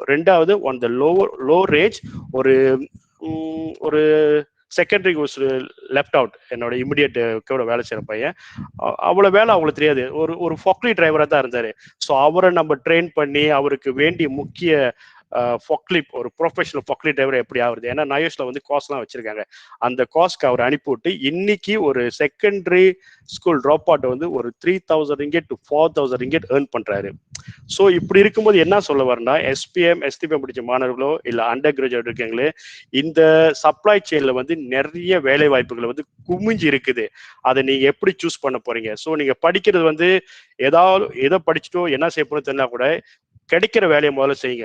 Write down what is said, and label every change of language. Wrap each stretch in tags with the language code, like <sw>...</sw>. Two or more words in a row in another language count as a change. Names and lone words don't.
<ta>ரெண்டாவது</ta> <en>on the low range</en> <ta>ஒரு</ta> <en>secondary course left out,</en> <ta>என்னோட இமிடியேட் கூட வேலை செய்யற பையன், அவ்வளவு வேலை அவங்களுக்கு தெரியாது, ஒரு</ta> <en>factory driver</en> <ta>தான் இருந்தாரு. ஸோ அவரை நம்ம ட்ரெயின் பண்ணி அவருக்கு வேண்டிய முக்கிய ஃபொக்லிப் ஒரு</ta> <en>professional forklift driver</en> <ta>எப்படி ஆகுது? ஏன்னா நயோஸ்ல வந்து காஸ்ட்லாம் வச்சிருக்காங்க. அந்த காஸ்ட்க்கு அவர் அனுப்பிவிட்டு இன்னைக்கு ஒரு</ta> <en>secondary school drop out</en> <ta>வந்து ஒரு 3000 ringgit to 4000 ringgit ஏர்ன் பண்றாரு. ஸோ இப்படி இருக்கும்போது என்ன சொல்ல வரேன்னா, எஸ்பிஎம் எஸ்டிபிஎம் படிச்ச மாணவர்களோ இல்லை</ta> <en>under graduate</en> <ta>இருக்கீங்களே, இந்த</ta> <en>supply chain</en> <ta>வந்து நிறைய வேலை வாய்ப்புகள் வந்து குமிஞ்சு இருக்குது. அதை நீங்க எப்படி சூஸ் பண்ண போறீங்க? ஸோ நீங்க படிக்கிறது வந்து ஏதாவது எதை படிச்சுட்டோ என்ன செய்ய போறோம் தெரியல கூட, கிடைக்கிற வேலையை முதல்ல செய்யுங்க.</ta>